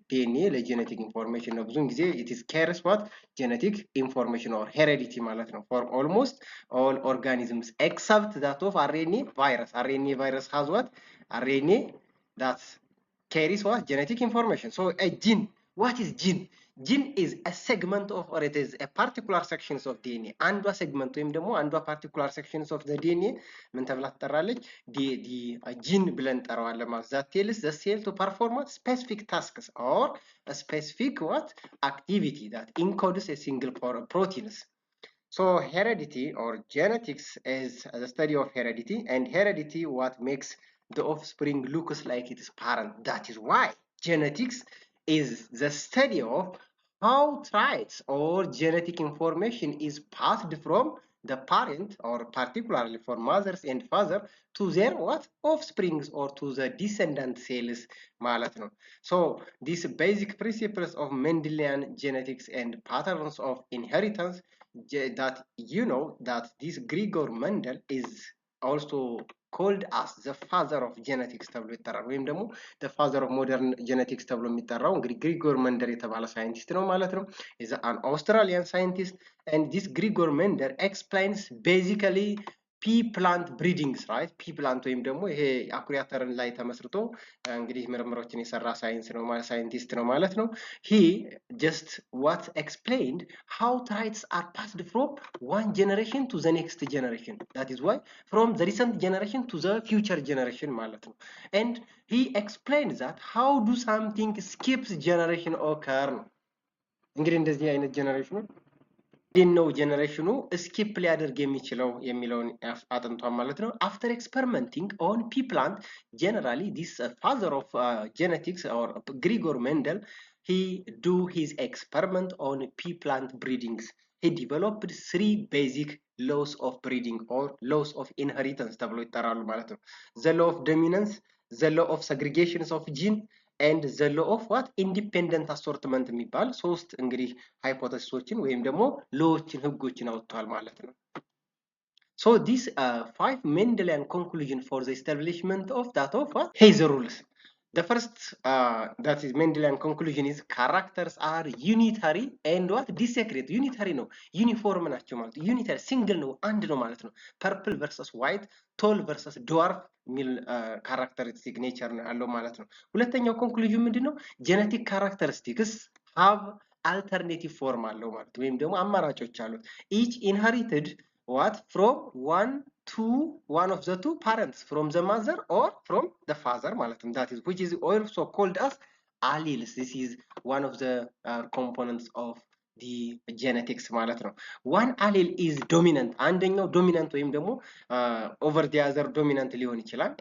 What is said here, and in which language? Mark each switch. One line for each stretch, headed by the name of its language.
English: DNA ለgenetic information ነው
Amharic: ብዙውን ጊዜ
English: it is carries what genetic information or heredity
Amharic: ማለት ነው
English: for almost all organisms except that of RNA virus. RNA virus has what? RNA that carries what? Genetic information. So a gene, what is gene? Gene is a segment of or it is a particular sections of DNA.
Amharic: አንዷ segment ወይም ደግሞ አንዷ
English: particular sections of the DNA
Amharic: ምን ተብላ ትጠራለች?
English: gene
Amharic: ብለን እንጠራዋለን ማለት
English: that tells the cell to perform what specific tasks or a specific what activity that encodes a single proteins. So heredity or genetics is the study of heredity, and heredity what makes the offspring looks like its parent. That is why genetics is the study of how traits or genetic information is passed from the parent or particularly for mothers and father to their what offsprings or to the descendant cells
Amharic: ማለት ነው.
English: So these basic principles of Mendelian genetics and patterns of inheritance that you know that this Gregor Mendel is also called as the father of genetics
Amharic: ተብሎ ይጠራል ወይም ደግሞ
English: the father of modern genetics
Amharic: ተብሎ የሚጠራው እንግዲህ ግሪጎር መንደር የተባለ ሳይንቲስት ነው ማለት ነው.
English: is an Australian scientist and this Gregor Mendel explains basically pea plant breedings, right? pea plant
Amharic: ወይም ደግሞ ይሄ አኩሪ አተርን ላይ ተመስርቶ እንግዲህ ምርምሮችን የሰራ ሳይንቲስት ነው ማለት ነው.
English: he just what explained how traits are passed from one generation to the next generation. That is why from the recent generation to the future generation
Amharic: ማለት ነው.
English: and he explained that how do something skips generation occur
Amharic: ነው እንግዲህ እንደዚህ አይነት ጀነሬሽኑ ነው ጀነሬሽኑ ስኪፕ ሊያደርግ የሚለውን አጥንቷል ማለት ነው.
English: after experimenting on pea plant generally this father of genetics or Gregor Mendel he do his experiment on pea plant breedings. he developed three basic laws of breeding or laws of inheritance
Amharic: ተብሎ ይጠራሉ ማለት ነው.
English: the law of dominance, the law of segregations of gene and the law of what independent assortment
Amharic: የሚባል ሶስት እንግዲህ ሃይፖቴሲሶችን ወይም ደግሞ ሎዎችን ህጎችን አውጥቷል ማለት ነው.
English: So these five Mendelian conclusion for the establishment of that of what Hazer rules. The first that is Mendelian conclusion is characters are unitary and what discrete.
Amharic: unitary ነው ዩኒፎርም ናቸው ማለት
English: unitary single
Amharic: ነው አንድ ነው ማለት ነው.
English: purple versus white, tall versus dwarf
Amharic: ሚል
English: ካራክተሪስቲክ ኔቸር
Amharic: ነው ያለው ማለት ነው. ሁለተኛው ኮንክሉዥን ምንድነው? ጄኔቲክ ካራክተሪስቲክስ
English: have alternative form
Amharic: አለው ማለት ወይም ደግሞ አማራጮች አሉት.
English: each inherited what from one to one of the two parents, from the mother or from the father
Amharic: ማለት ነው.
English: that is which is also called as alleles. this is one of the components of the genetics
Amharic: ማለት ነው.
English: one allele is dominant.
Amharic: አንደኛው
English: dominant
Amharic: ወይም ደግሞ
English: over the other dominant
Amharic: ሊሆን ይችላል.